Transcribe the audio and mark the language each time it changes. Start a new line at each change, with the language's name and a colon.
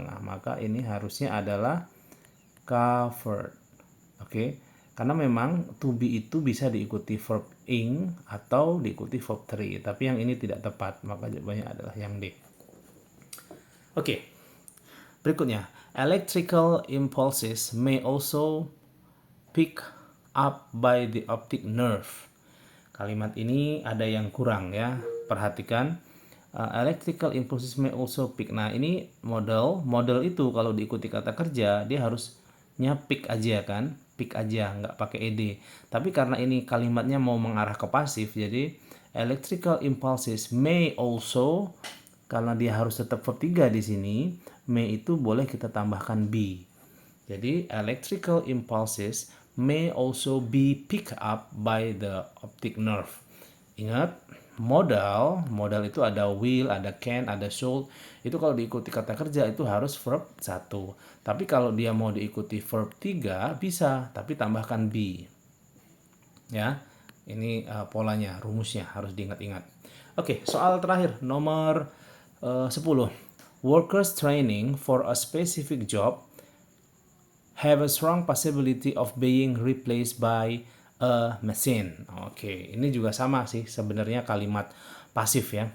Indonesian: Maka ini harusnya adalah covered. Karena memang to be itu bisa diikuti verb ing atau diikuti verb 3. Tapi yang ini tidak tepat, maka jawabannya adalah yang D. Berikutnya,
English: electrical impulses may also pick up by the optic nerve.
Indonesian: Kalimat ini ada yang kurang ya. Perhatikan,
English: electrical impulses may also pick.
Indonesian: Nah, ini model itu kalau diikuti kata kerja dia harusnya pick aja kan, pick aja, nggak pakai ed. Tapi karena ini kalimatnya mau mengarah ke pasif, jadi
English: electrical impulses may also,
Indonesian: karena dia harus tetap verb 3 di sini, may itu boleh kita tambahkan be. Jadi
English: electrical impulses may also be picked up by the optic nerve.
Indonesian: Ingat, modal itu ada will, ada can, ada should. Itu kalau diikuti kata kerja itu harus verb 1. Tapi kalau dia mau diikuti verb 3 bisa, tapi tambahkan be. Ya, ini polanya, rumusnya harus diingat-ingat. Soal terakhir nomor 10.
English: Workers training for a specific job have a strong possibility of being replaced by a machine.
Indonesian: Ini juga sama sih sebenarnya, kalimat pasif ya.